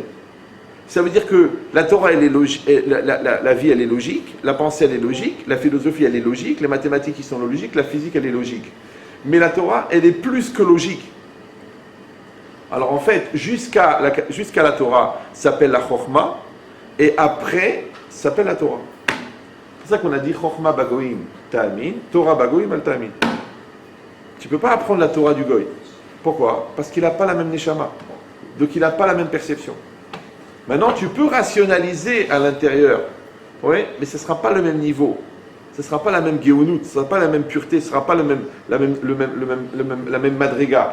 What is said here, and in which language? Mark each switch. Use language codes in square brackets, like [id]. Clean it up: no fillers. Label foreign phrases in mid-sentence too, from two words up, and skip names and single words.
[fr] Ça veut dire que la Torah, elle est logique, la vie, elle est logique, la pensée, elle est logique, la philosophie, elle est logique, les mathématiques, ils sont logiques, la physique, elle est logique. Mais la Torah, elle est plus que logique. Alors en fait, jusqu'à la Torah, ça s'appelle la Chokhmah, et après, ça s'appelle la Torah. C'est ça qu'on a dit [he] חכמה בגוים תאמין, תורה בגוים אל תאמין. [fr] Tu ne peux pas apprendre la Torah du goy. Pourquoi? Parce qu'il n'a pas la même neshama. Donc il n'a pas la même perception. Maintenant, tu peux rationaliser à l'intérieur, oui, mais ce ne sera pas le même niveau. Ce ne sera pas la même géonout, ce ne sera pas la même pureté, ce ne sera pas la même madriga.